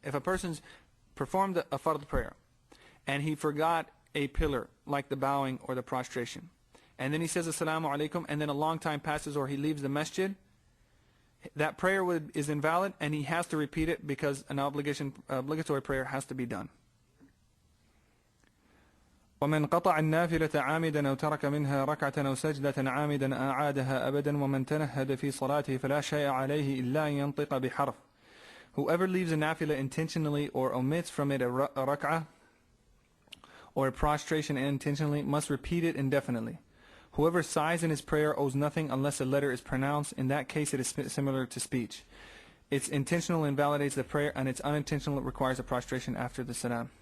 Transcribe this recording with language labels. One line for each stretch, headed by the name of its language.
English: If a person's performed a fard prayer and he forgot a pillar like the bowing or the prostration, and then he says
Arabic: assalamu alaikum,
English: and then a long time passes or he leaves the masjid, that prayer is invalid and he has to repeat it because an obligatory prayer has to be done.
Arabic: ومن قطع النافلة عامدا أو ترك منها ركعة أو سجدة عامدا أعادها أبدا ومن تنهد في صلاته فلا شيء عليه إلا أن ينطق بحرف.
English: Whoever leaves a nafila intentionally or omits from it a rak'ah or a prostration intentionally must repeat it indefinitely. Whoever sighs in his prayer owes nothing unless a letter is pronounced. In that case, it is similar to speech. It's intentional invalidates the prayer, and it's unintentional it requires a prostration after the salam.